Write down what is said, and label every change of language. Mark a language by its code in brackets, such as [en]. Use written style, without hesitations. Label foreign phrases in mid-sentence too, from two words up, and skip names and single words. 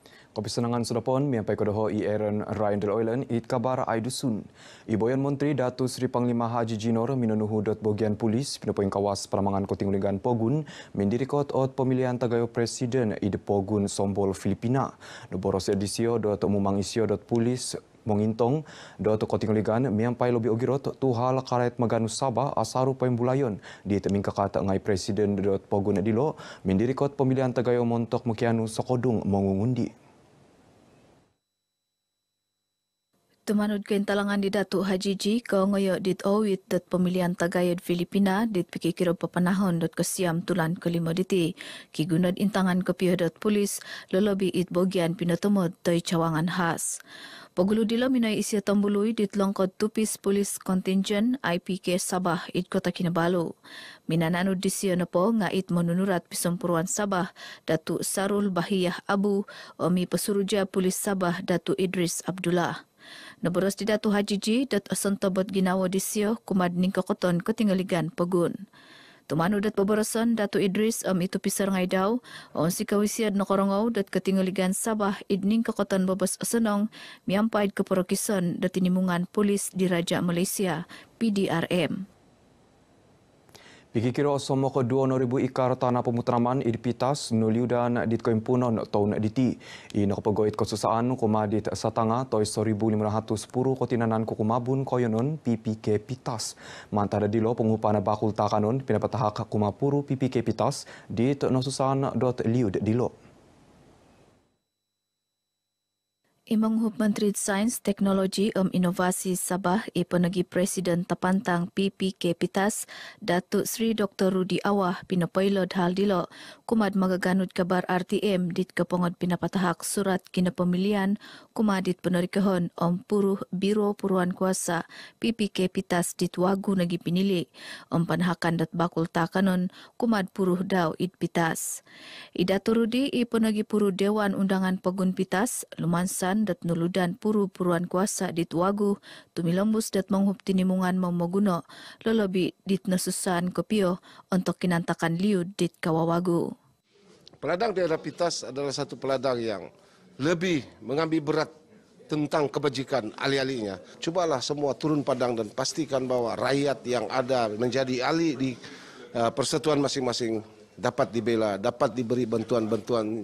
[dtp] Kepisenangan sudah pon, miampai kodoho Aaron Ryan Del Oilen, it kabar Aidusun. Iboyan Menteri Datuk Seri Panglima Haji Jinor minunuhu dot bagian polis pinopoin kawas Peramangan Kotinguligan Pogun mendirikot ot pemilihan tagayo presiden ide Pogun Sombol Filipina. Noboros edisio dot mumang isio dot polis mengintong dot Kotinguligan miampai lobi ogirot tuhal karet maganu Sabah asaru pembulayon di teming kakata ngai presiden dot Pogun edilo mendirikot pemilihan tagayo montok mukianu sokodung mengungundi. Tumanod kain talangan di Datuk Haji G kau ngoyo dit awit dat pemilihan tagayod Filipina dit pikikiro papanahon dot kesiam tulan kelima diti. Kigunad intangan kepiyo dot polis lolobi it bogian pinatumod toy [ms] cawangan khas. [dtp] Pagulu dilo minay isya tambului dit longkod tupis polis contingent IPK Sabah it Kota Kinabalu. Minananud disyo na po nga it manunurat Pisumpuruan Sabah Datuk Sarul Bahiyah Abu o mi pasuruja polis Sabah Datuk Idris Abdullah. Naboros di Datuk Haji G dat asantobot ginawa disyo kumad ning kakoton katingaligan Pogun. Tumano dat paborosan Datuk Idris itu pisar ngay daw o si kawisiad na korongaw dat katingaligan Sabah idning kakoton babas asanong miampaid kaporokison dat tinimungan polis di Raja Malaysia PDRM. Pikikiro somo ke 2,000 ikar tanah pemutraman idpitas nuliudan dit koimpunon tahun diti. Ina kepegoit kesusaan kumadit satanga toy 1,500 puru kotinanan kukumabun koyonon PPK pitas. Mantada dilo pengupana bakul takanon pinapatahak kumapuru PPK pitas dit nosusan dot liud dilo. Imong Hup Menteri Sains, Teknologi Inovasi Sabah ipanagi Presiden Tapantang PPK Pitas Datuk Sri Dr. Rudi Awah pinapailod hal dilo kumad magaganud kabar RTM dit kapongod pinapatahak surat kinapamilian kumadit penarikahon puruh Biro Puruan Kuasa PPK Pitas dit wagu nagi pinili panahakan dat bakul takanon kumad puruh daw it Pitas. Datuk Rudi ipanagi puruh Dewan Undangan Pogun Pitas lumansan dat nuludan puru-puruan kuasa dit wagu tumilambus dat manghup tinimungan mamaguno lolobi dit nasusan kopio untuk kinantakan liud dit kawawagu. [ms] Peladang daerah Pitas adalah satu peladang yang lebih mengambil berat tentang kebajikan ahli-ahlinya. Cubalah semua turun padang dan pastikan bahwa rakyat yang ada menjadi ahli di persatuan masing-masing dapat dibela, dapat diberi bantuan-bantuan.